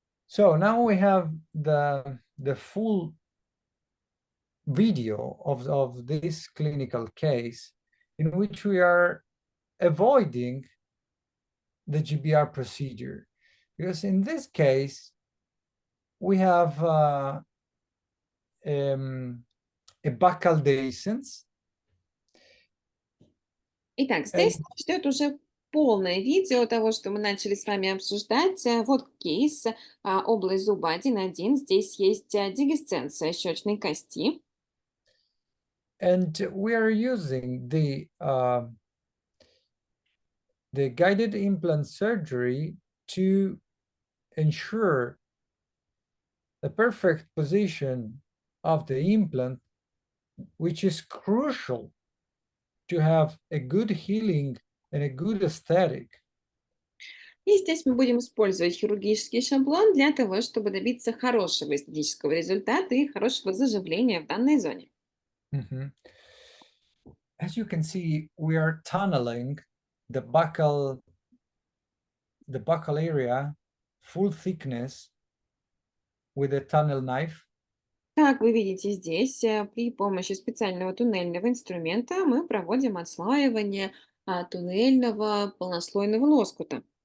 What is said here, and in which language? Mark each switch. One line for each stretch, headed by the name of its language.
English: So now we have the full video of this clinical case in which we are avoiding the GBR procedure. Because in this case, we have a buccal dehiscence.
Russian: Итак, здесь нас ждет уже полное видео того, что мы начали с вами обсуждать. Вот кейс, область зуба 1.1. Здесь есть дегисценция щечной кости.
English: And we are using the guided implant surgery to ensure the perfect position of the implant, which is crucial to have a good healing and a good aesthetic.
Russian: И здесь мы будем использовать хирургический шаблон для того, чтобы добиться хорошего эстетического результата и хорошего заживления в данной зоне.
English: As you can see, we are tunneling the buccal area full thickness with a tunnel knife.
Russian: Как вы видите здесь, при помощи специального туннельного инструмента мы проводим отслаивание туннельного полнослойного лоскута.